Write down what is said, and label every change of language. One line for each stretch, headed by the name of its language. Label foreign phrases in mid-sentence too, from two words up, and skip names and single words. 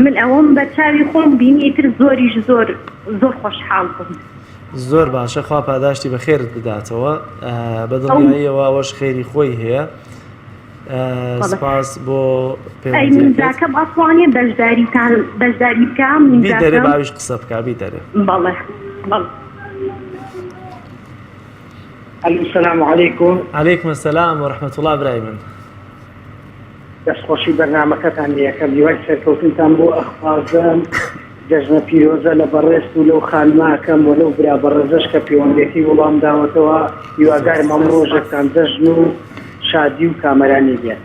Central Kurdish: من ئەوەم بە چاوی خۆم بینی ئیتر زۆریش زۆر خۆشحاڵ بووم. زۆر باشە، خوا پاداشتی بە خێرت بداتەوە بەدڵنیاییەوە ئەوەش خێری خۆی هەیە. سپاس بۆ پێوەندیەکەم ئەتوانێ بەشداری بکەم بیدەرێ باویش قسە بکە بیدەرێ. بەڵێ
Arabic: السلام علیکم. علیکم السلام ورحمة الله
Central Kurdish: برای من. دەستخۆشی بەرنامەکەتان لێەکەم دیوای سەرکەوتنتان بۆ ئەخوازم جەژنە پیرۆزە لە بەڕێست و لەو خانماکەم و لەو برا بەڕێزەش کە پەیوەندێتی وەڵام داوەتەوە هیوادارم ئەم ڕۆژێکتان جەژن و شادی و کامەرانی بێت.